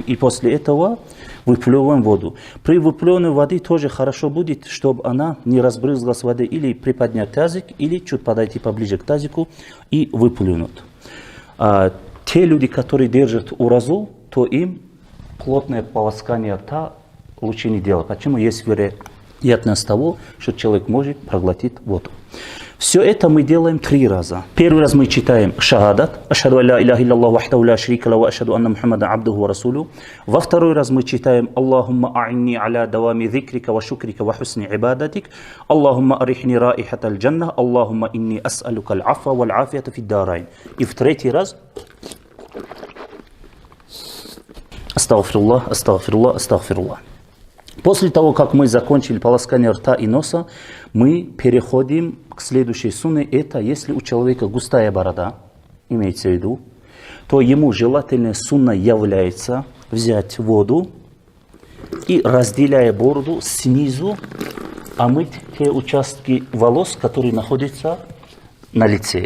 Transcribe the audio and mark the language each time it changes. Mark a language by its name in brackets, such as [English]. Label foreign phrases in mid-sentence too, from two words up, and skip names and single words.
[Russian] И после этого выплевываем воду. При выплевывании воды тоже хорошо будет, чтобы она не разбрызгалась водой, или приподнять тазик, или чуть подойти поближе к тазику и выплюнуть. А те люди, которые держат уразу, то им плотное полоскание рта лучше не делать. Почему? Есть вероятность того, что человек может проглотить воду. Все это мы делаем 3 раза. Первый раз мы читаем шахадат. [Arabic] أشهد أن لا إله إلا الله وحده لا شريك له وأشهد أن محمدا عبده ورسوله. [Russian] Во второй раз мы читаем [Arabic] اللهم أعني على دوام ذكرك وشكرك وحسن عبادتك. اللهم أرحني رائحة الجنة اللهم إني أسألك العفو والعافية في الدارين. [Russian] И в третий раз [Arabic] أستغفر الله أستغفر الله أستغفر الله. [Russian] После того, как мы закончили полоскание рта и носа, мы переходим к следующей сунне. Это если у человека густая борода, имеется в виду, то ему желательная сунна является взять воду и, разделяя бороду, снизу омыть те участки волос, которые находятся на лице.